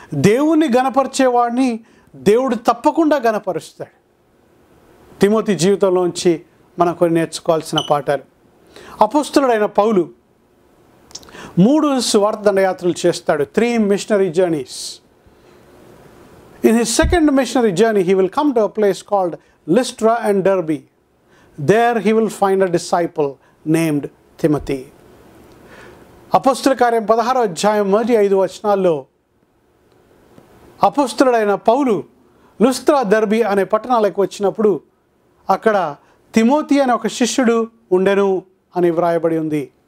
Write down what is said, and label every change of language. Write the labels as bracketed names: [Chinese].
[Telugu] దేవుణ్ణి గణపరిచేవాడిని దేవుడు తప్పకుండా గణపరుస్తాడు. తిమోతి జీవితంలోంచి మనం కొన్ని నేర్చుకోవాల్సిన పాఠాలు. అపోస్తలుడైన పౌలు 3 సువార్త దండయాత్రలు చేస్తాడు. [English] 3 missionary journeys. In his second missionary journey, he will come to a place called Lystra and Derbe. There he will find a disciple named Timothy. [Telugu] అపోస్తల కార్యం 16వ అధ్యాయం 1-5 వచనాల్లో అపోస్తలుడైన పౌలు లుస్త్రా, దర్బీ అనే పట్టణాలకు వచ్చినప్పుడు అక్కడ తిమోతి అనే ఒక శిష్యుడు ఉండెను అని వ్రాయబడి ఉంది.